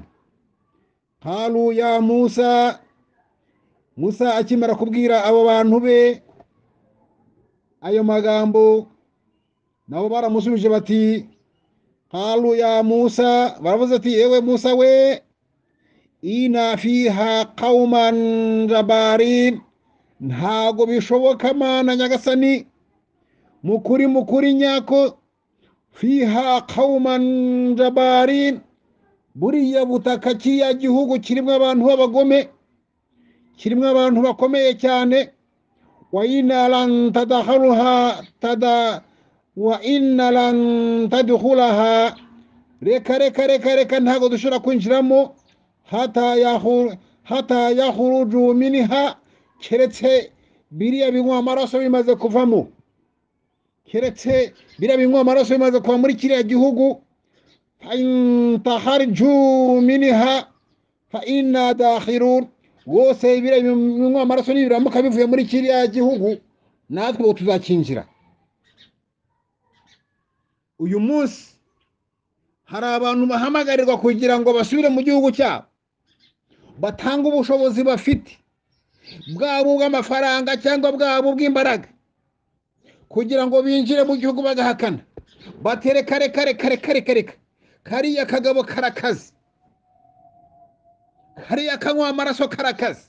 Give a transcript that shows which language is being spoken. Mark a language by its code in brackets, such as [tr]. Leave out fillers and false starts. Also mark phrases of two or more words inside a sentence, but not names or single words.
[ar] قالوا يا موسى, [rw] Musa akimara kubwira abo bantu be ayo magambo, nabo baramusubije bati, [ar] قالوا يا موسى, [rw] baravuze ati ewe Musa we, [ar] إن فيها قوما جبارين, [rw] ntago bishoboka Mana nyagasani, mukuri nyako, [ar] فيها قوما جبارين, [rw] buriya butaka kiya gihugu kirimo abantu b'abagome, kirimo abantu bakomeye cyane. [ar] وإنا لن ندخلها, [rw] reka ntago dushobora kwinjiramo, [ar] حتى يخرجوا منها, [rw] keretse biriya binywa amaraso bimaze kuvamo, keretse biriya binywa amaraso bimaze kuva muri kiriya gihugu. [ar] فإن يخرجوا منها فإنا داخلون, [rw] wose biriya binywa amaraso nibiramuka bivuye muri kiriya gihugu, natwe bo tuzakinjira. Uyu munsi hari abantu bahamagarirwa kugira ngo basubire mu gihugu cyabo, batanga ubushobozi bafite, bwabo bw'amafaranga cyangwa bwabo bw'imbaraga, kugira ngo binjire mu gihugu bagahakana, batereka reka kariya kagabo karakaze, kariya kanywa amaraso karakaze.